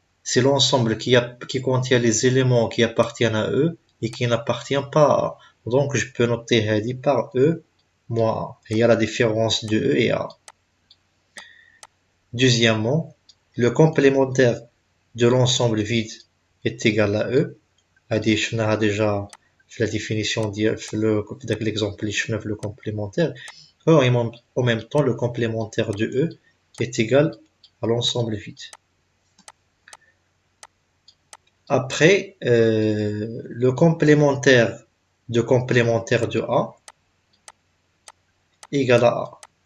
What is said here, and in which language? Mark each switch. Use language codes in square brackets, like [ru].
[fr] C'est l'ensemble qui contient les éléments qui appartiennent à E et qui n'appartiennent pas à A. Donc je peux noter هذه par E moins A. Il y a la différence de E et A. Deuxièmement, le complémentaire de l'ensemble vide est égal à E. [ar] هذه شفناها [fr] déjà في la définition في l'exemple [ar] اللي شفنا في [fr] le complémentaire. En même temps, le complémentaire de E est égal à l'ensemble vide. Après, le complémentaire de A égal à A.